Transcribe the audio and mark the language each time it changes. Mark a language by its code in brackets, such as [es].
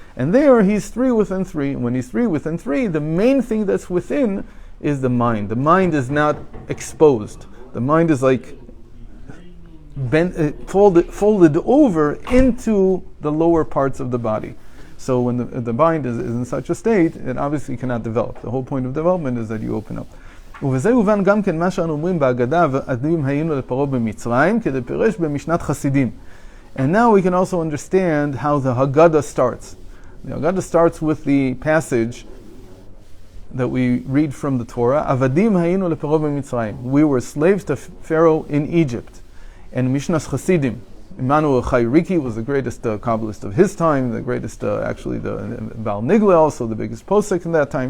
[en] And there he's 3 within 3. When he's 3 within 3, the main thing that's within is the mind. The mind is not exposed. The mind is like folded over into the lower parts of the body. So when the mind is in such a state, it obviously cannot develop. The whole point of development is that you open up. [he] ובזה הובן גם כן מה שאנו אומרים בהגדה ועדים היינו לפרעה במצרים כדי פירש במשנת חסידים. [en] And now we can also understand how the Haggadah starts. The Haggadah starts with the passage that we read from the Torah. [he] Avadim hayinu leParo b'Mitzrayim. [en] We were slaves to Pharaoh in Egypt. And Mishnas Chasidim. Immanuel Chayriki was the greatest Kabbalist of his time, the greatest, actually, the Baal Nigla, also the biggest posek in that time.